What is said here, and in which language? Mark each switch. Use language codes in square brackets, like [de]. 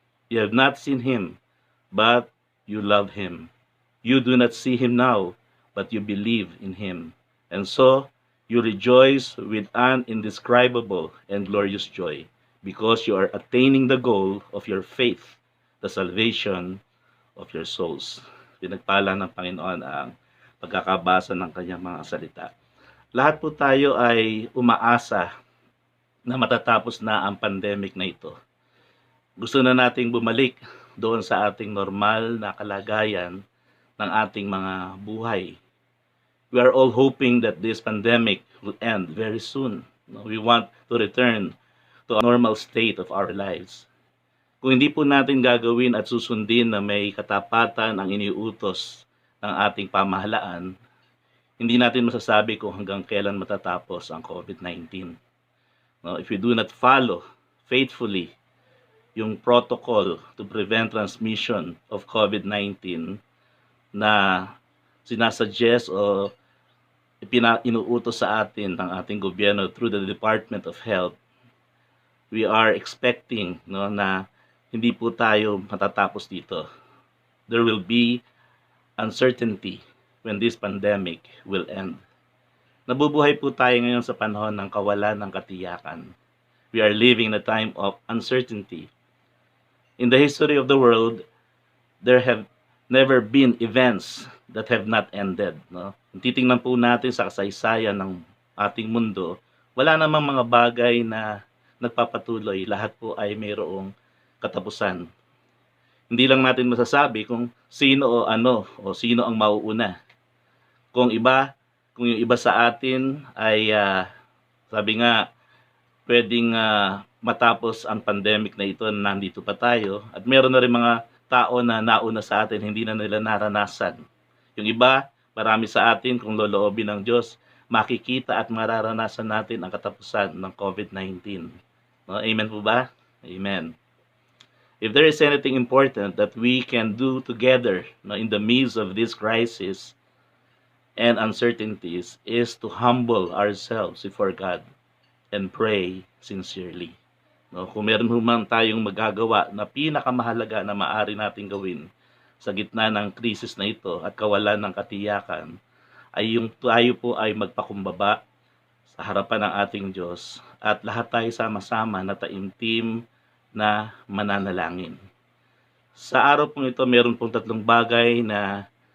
[en] You have not seen Him, but you love Him. You do not see Him now, but you believe in Him. And so, you rejoice with an indescribable and glorious joy, because you are attaining the goal of your faith, the salvation of your souls. [tl] Pinagpala ng Panginoon ang pagkakabasa ng kanyang mga salita. Lahat po tayo ay umaasa na matatapos na ang pandemic na ito. Gusto na nating bumalik doon sa ating normal na kalagayan ng ating mga buhay. [en] We are all hoping that this pandemic will end very soon. We want to return to a normal state of our lives. [tl] Kung hindi po natin gagawin at susundin na may katapatan ang iniuutos ng ating pamahalaan, hindi natin masasabi kung hanggang kailan matatapos ang COVID-19. [en] If we do not follow faithfully yung protocol to prevent transmission of COVID-19 [tl] na sinasuggest o inuutos sa atin ng ating gobyerno [en] through the Department of Health, we are expecting [tl] na hindi po tayo matatapos dito. [en] There will be uncertainty when this pandemic will end. [tl] Nabubuhay po tayo ngayon sa panahon ng kawalan ng katiyakan. [en] We are living in a time of uncertainty. In the history of the world, there have never been events that have not ended. [tl] Kung titingnan po natin sa kasaysayan ng ating mundo, wala namang mga bagay na nagpapatuloy. Lahat po ay mayroong katapusan. Hindi lang natin masasabi kung sino o ano o sino ang mauuna. Kung yung iba sa atin ay sabi nga pwedeng matapos ang pandemic na ito na nandito pa tayo, at meron na rin mga tao na nauna sa atin hindi na nila naranasan. Yung iba, marami sa atin kung loloobin ng Diyos, makikita at mararanasan natin ang katapusan ng COVID-19. Amen po ba? Amen. [en] If there is anything important that we can do together in the midst of this crisis and uncertainties is to humble ourselves before God and pray sincerely. [tl] Kung meron man tayong magagawa na pinakamahalaga na maaari nating gawin sa gitna ng krisis na ito at kawalan ng katiyakan, ay yung tayo po ay magpakumbaba sa harapan ng ating Diyos at lahat tayo sama-sama na taimtim na mananalangin. Sa araw pong ito, meron pong tatlong bagay na